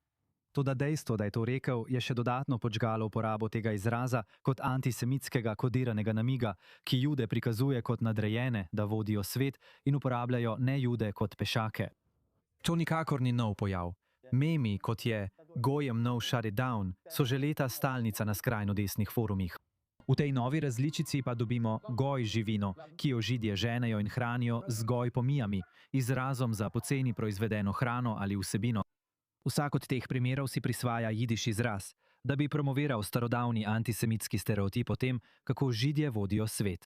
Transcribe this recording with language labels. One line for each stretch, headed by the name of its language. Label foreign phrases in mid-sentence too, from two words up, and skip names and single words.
Slovenian: Toda dejstvo, da je to rekel, je še dodatno podžgalo uporabo tega izraza kot antisemitskega kodiranega namiga, ki Jude prikazuje kot nadrejene, da vodijo svet in uporabljajo nejude kot pešake. To nikakor ni nov pojav. Memi, kot je Gojem no shut it down, so že leta stalnica na skrajno desnih forumih. V tej novi različici pa dobimo goj živino, ki jo Židje ženejo in hranijo z goj pomijami, izrazom za poceni proizvedeno hrano ali vsebino. Vsak od teh primerov si prisvaja jidiš izraz, da bi promoviral starodavni antisemitski stereotip o tem, kako Židje vodijo svet.